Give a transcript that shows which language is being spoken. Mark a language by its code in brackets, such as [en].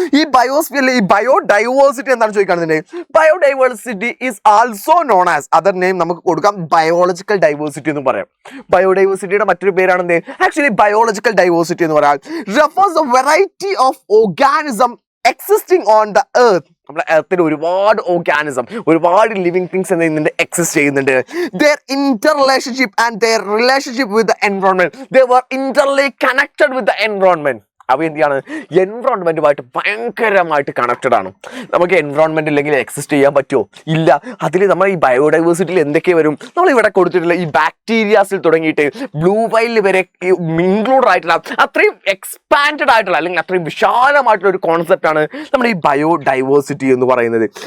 [ml] ഈ ബയോസ്ഫിയറിൽ ഈ ബയോഡൈവേഴ്സിറ്റി എന്താണ് ചോദിക്കുകയാണെന്നുണ്ടെങ്കിൽ, [en] biodiversity is also known as, [ml] other name നമുക്ക് കൊടുക്കാം ബയോളജിക്കൽ ഡൈവേഴ്സിറ്റി എന്ന് പറയാം. ബയോഡൈവേഴ്സിറ്റിയുടെ മറ്റൊരു പേരാണ് ആക്ച്വലി ബയോളജിക്കൽ ഡൈവേഴ്സിറ്റി എന്ന് പറയാം. [en] Refers a variety of organism existing on the earth. [ml] നമ്മുടെ എർത്തിൽ ഒരുപാട് ഓർഗാനിസം, ഒരുപാട് ലിവിങ് തിങ്സ് എന്ത് എക്സിസ്റ്റ് ചെയ്യുന്നുണ്ട്. [en] their interrelationship and their relationship with the environment, they were interly connected with the environment. [ml] അവ എന്താണ്? എൻവറോൺമെന്റുമായിട്ട് ഭയങ്കരമായിട്ട് കണക്റ്റഡ് ആണ്. നമുക്ക് എൻവറോൺമെന്റ് ഇല്ലെങ്കിൽ എക്സിസ്റ്റ് ചെയ്യാൻ പറ്റുമോ? ഇല്ല. അതിൽ നമ്മൾ ഈ ബയോഡൈവേഴ്സിറ്റിയിൽ എന്തൊക്കെ വരും? നമ്മൾ ഇവിടെ കൊടുത്തിട്ടുള്ള ഈ ബാക്ടീരിയാസിൽ തുടങ്ങിയിട്ട് ബ്ലൂ വൈലിൽ വരെ ഇൻക്ലൂഡ് ആയിട്ടുള്ള അത്രയും എക്സ്പാൻഡഡ് ആയിട്ടുള്ള, അല്ലെങ്കിൽ അത്രയും വിശാലമായിട്ടുള്ള ഒരു കോൺസെപ്റ്റ് ആണ് നമ്മൾ ഈ ബയോഡൈവേഴ്സിറ്റി എന്ന് പറയുന്നത്.